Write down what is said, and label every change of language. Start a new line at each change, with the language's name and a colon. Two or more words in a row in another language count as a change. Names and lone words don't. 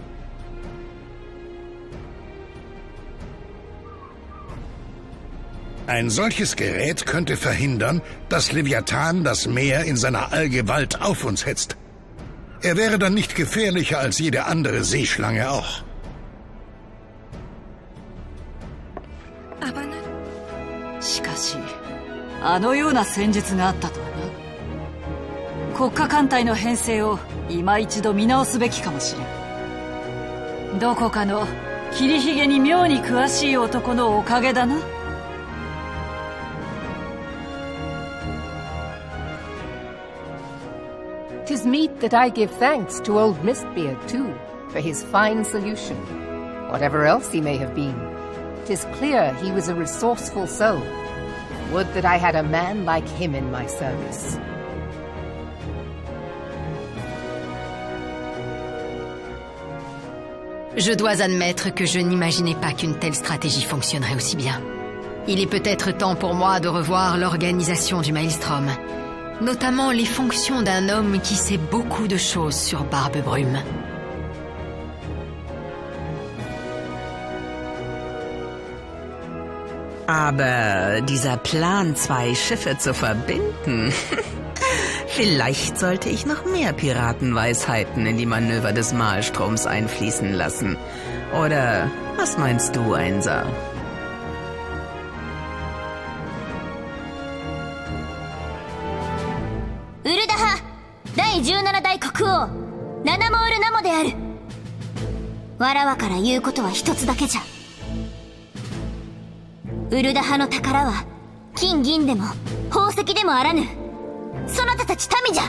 German: Ein solches Gerät könnte verhindern, dass Leviathan das Meer in seiner Allgewalt auf uns hetzt. Er wäre dann nicht gefährlicher als jede andere Seeschlange auch.
Japanese: Aber しかし、あのような戦術があったとはな。国家艦隊の編成を今一度見直すべきかもしれん。どこかの切りひげに妙に詳しい男のおかげだな。
English: 'Tis meet that I give thanks to old Mistbeard, too, for his fine solution. Whatever else he may have been, 'tis clear he was a resourceful soul. Would that I had a man like him in my service.
French: Je dois admettre que je n'imaginais pas qu'une telle stratégie fonctionnerait aussi bien. Il est peut-être temps pour moi de revoir l'organisation du Maelstrom, notamment les fonctions d'un homme qui sait beaucoup de choses sur Barbe-Brume.
German: Aber dieser Plan, 2 Schiffe zu verbinden... Vielleicht sollte ich noch mehr Piratenweisheiten in die Manöver des Maelstroms einfließen lassen. Oder was meinst du, Ainsa?
Japanese: Uldaha, 第17代国王、ナナモールナモである。わらわから言うことは一つだけじゃ。ウルダハの宝は金銀でも宝石でもあらぬ、そなたたち民じゃ。